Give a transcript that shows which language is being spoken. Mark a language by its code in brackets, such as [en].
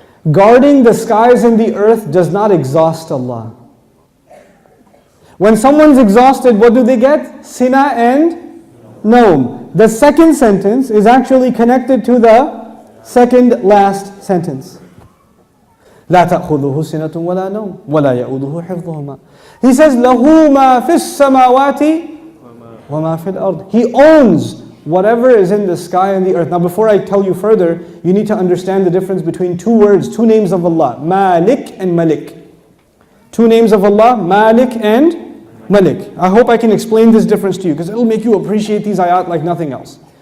[en] Guarding the skies and the earth does not exhaust Allah. When someone's exhausted, what do they get? Sina and nawm. The second sentence is actually connected to the second last sentence. [ar] لا تأخذه سنة ولا نوم ولا يؤوده حفظهما. [en] He says [ar] له ما في السماوات وما في الأرض. [en] He owns whatever is in the sky and the earth. Now before I tell you further, you need to understand the difference between two words, two names of Allah, Malik and Malik. Two names of Allah, Malik and Malik. I hope I can explain this difference to you, because it'll make you appreciate these ayat like nothing else.